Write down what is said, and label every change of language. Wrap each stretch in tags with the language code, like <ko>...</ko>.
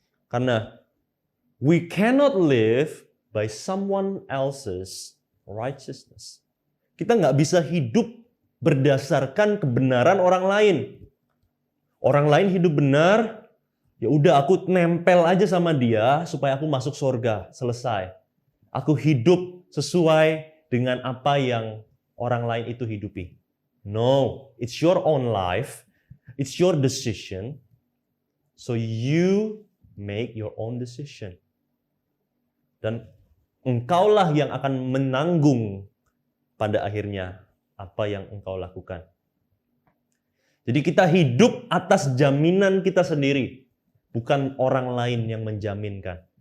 <en>Karena we cannot live by someone else's righteousness.</en> <id>Kita nggak bisa hidup berdasarkan kebenaran orang lain. Orang lain hidup benar, ya udah aku nempel aja sama dia supaya aku masuk surga, selesai. Aku hidup sesuai dengan apa yang orang lain itu hidupi.</id> <en>No, it's your own life, it's your decision, so you make your own decision.</en> <id>Dan engkaulah yang akan menanggung pada akhirnya apa yang engkau lakukan. Jadi kita hidup atas jaminan kita sendiri, bukan orang lain yang menjaminkan.</id>